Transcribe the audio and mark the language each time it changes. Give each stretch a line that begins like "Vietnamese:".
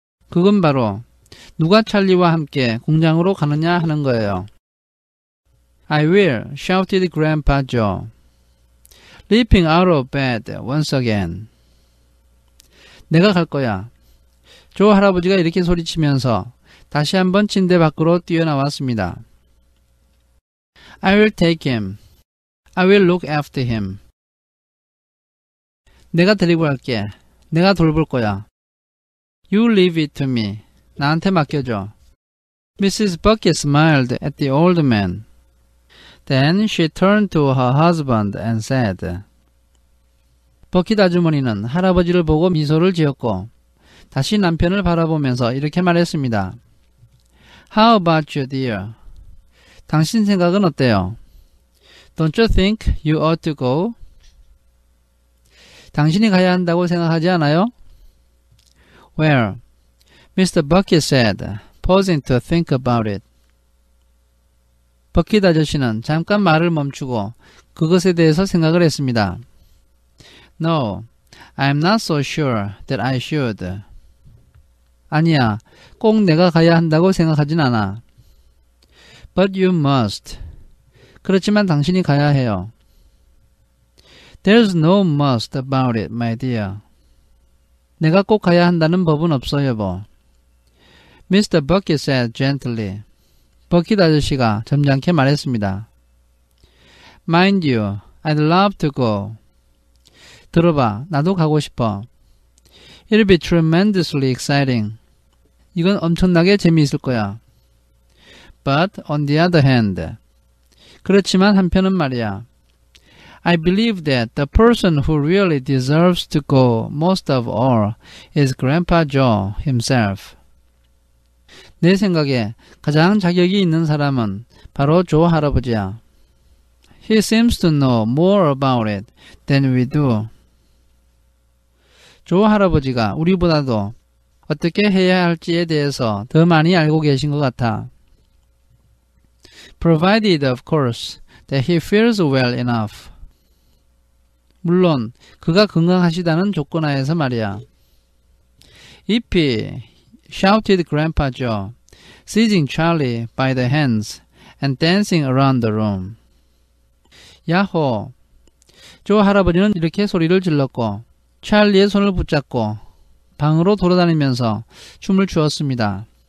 Korean: 그건 바로 누가 찰리와 함께 공장으로 가느냐 하는 거예요.
English: I will, shouted Grandpa Joe, leaping out of bed once again.
Korean: 내가 갈 거야. 조 할아버지가 이렇게 소리치면서 다시 한번 침대 밖으로 뛰어나왔습니다.
English: I will take him. I will look after him.
Korean: 내가 데리고 갈게. 내가 돌볼 거야.
English: You leave it to me.
Korean: 나한테 맡겨줘. Mrs.
English: Bucket smiled at the old man. Then she turned to her husband and said.
Korean: 버킷 아주머니는 할아버지를 보고 미소를 지었고 다시 남편을 바라보면서 이렇게 말했습니다.
English: How about you, dear?
Korean: 당신 생각은 어때요?
English: Don't you think you ought to go?
Korean: 당신이 가야 한다고 생각하지 않아요?
English: Well, Mr. Bucket said, pausing to think about it.
Korean: 버킷 아저씨는 잠깐 말을 멈추고 그것에 대해서 생각을 했습니다.
English: No, I'm not so sure that I should.
Korean: 아니야, 꼭 내가 가야 한다고 생각하진 않아.
English: But you must.
Korean: 그렇지만 당신이 가야 해요.
English: There's no must about it, my dear.
Korean: 내가 꼭 가야 한다는 법은 없어, 여보.
English: Mr. Bucket said gently.
Korean: 버킷 아저씨가 점잖게 말했습니다.
English: Mind you, I'd love to go.
Korean: 들어봐, 나도 가고 싶어.
English: It'll be tremendously exciting.
Korean: 이건 엄청나게 재미있을 거야.
English: But on the other hand,
Korean: 그렇지만 한편은 말이야.
English: I believe that the person who really deserves to go most of all is Grandpa Joe himself.
Korean: 내 생각에 가장 자격이 있는 사람은 바로 조 할아버지야.
English: He seems to know more about it than we do.
Korean: 조 할아버지가 우리보다도 어떻게 해야 할지에 대해서 더 많이 알고 계신 것 같아.
English: Provided, of course, that he feels well enough.
Korean: 물론 그가 건강하시다는 조건 하에서 말이야.
English: Yippee! shouted Grandpa Joe, seizing Charlie by the hands and dancing around the room.
Korean: 야호! 조 할아버지는 이렇게 소리를 질렀고 찰리의 손을 붙잡고 방으로 돌아다니면서 춤을 추었습니다.